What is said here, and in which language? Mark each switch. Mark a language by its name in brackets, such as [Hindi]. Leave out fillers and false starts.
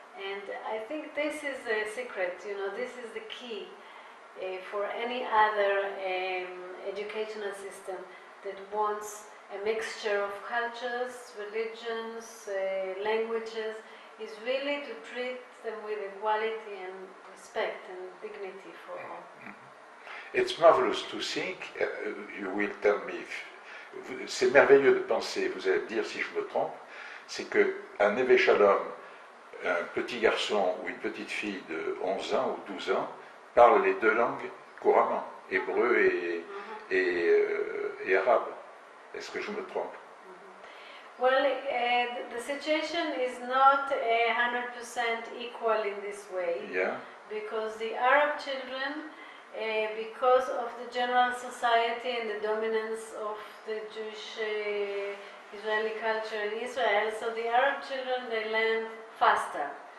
[English] And I think this is a secret, this is the key for any other educational system that wants a mixture of cultures, religions, languages, is really to treat them with equality and respect and dignity for all. It's marvelous to think, you will tell me, [French] c'est merveilleux de penser, vous allez me dire si je me trompe, c'est qu'un Neve Shalom, un petit garçon ou une petite fille de 11 ans ou 12 ans, parle les deux langues couramment, hébreu et arabe. Est-ce que je me trompe? [English] Well, the situation is not 100% equal in this way, because the Arab children, because of the general society and the dominance of the Jewish Israeli culture in Israel, so the Arab children, they learn faster.